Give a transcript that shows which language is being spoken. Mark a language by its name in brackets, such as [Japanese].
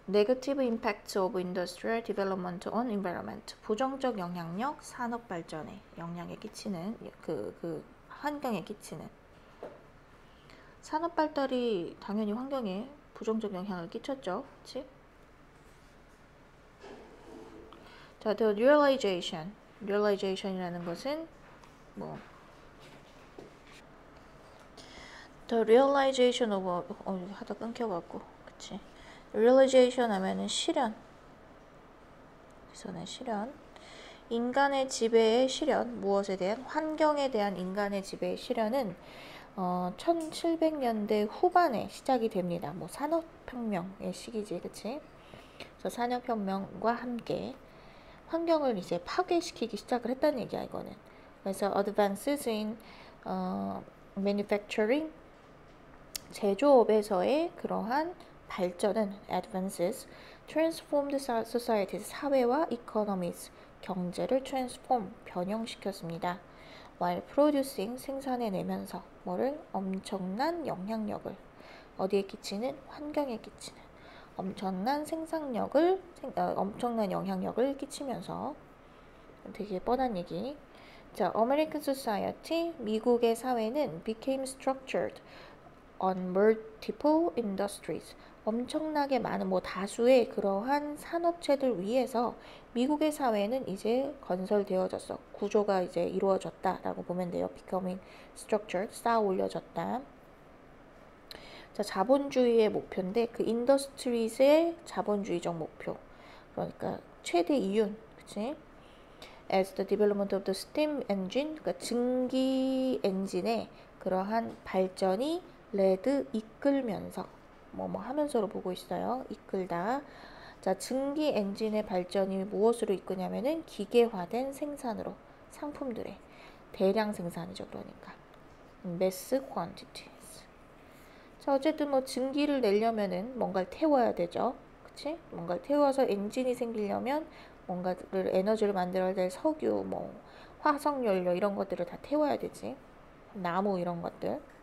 [English] Negative impact of industrial development on environment. [Korean] 부정적 영향력 산업 발전에 영향에 끼치는 그 환경에 끼치는. 산업 발달이 당연히 환경에 부정적 영향을 끼쳤죠. 그치? 자, the realization이라는 것은 뭐 [English] the realization of [Korean] 하다 끊겨갖고, 그치? realization 하면은 실현. 그래서는 실현. 인간의 지배의 실현, 무엇에 대한? 환경에 대한 인간의 지배의 실현은 1700년대 후반에 시작이 됩니다. 뭐 산업혁명의 시기지, 그치? 그래서 산업혁명과 함께 환경을 이제 파괴시키기 시작을 했다는 얘기야, 이거는. [English] 그래서 advances in manufacturing, [Korean] 제조업에서의 그러한 발전은 [English] advances transformed societies, 사회와 economies, [Korean] 경제를 transform, 변형시켰습니다. [English] while producing, [Korean] 생산해내면서 뭐를? 엄청난 영향력을 어디에 끼치는? 환경에 끼치는 엄청난 엄청난 영향력을 끼치면서 되게 뻔한 얘기. [English] 자, American society, [Korean] 미국의 사회는 [English] became structured on multiple industries. [Korean] 엄청나게 많은 다수의 그러한 산업체들 위해서 미국의 사회는 이제 건설되어졌어. 구조가 이제 이루어졌다라고 보면 돼요. becoming structured, 쌓아 올려졌다. 자, 자본주의의 목표인데 그 인더스트리즈의 자본주의적 목표. 그러니까 최대 이윤, 그치? [English] As the development of the steam engine, [Korean] 그러니까 증기 엔진의 그러한 발전이 led, 이끌면서 하면서로 보고 있어요. 이끌다. 자, 증기 엔진의 발전이 무엇으로 이끄냐면은 기계화된 생산으로 상품들의 대량 생산이죠. [English] 그러니까 mass quantities. [Korean] 자, 어쨌든 증기를 내려면은 뭔가를 태워야 되죠. 그치? 뭔가를 태워서 엔진이 생기려면 뭔가를 에너지를 만들어야 될 석유, 화석연료 이런 것들을 다 태워야 되지. 나무 이런 것들.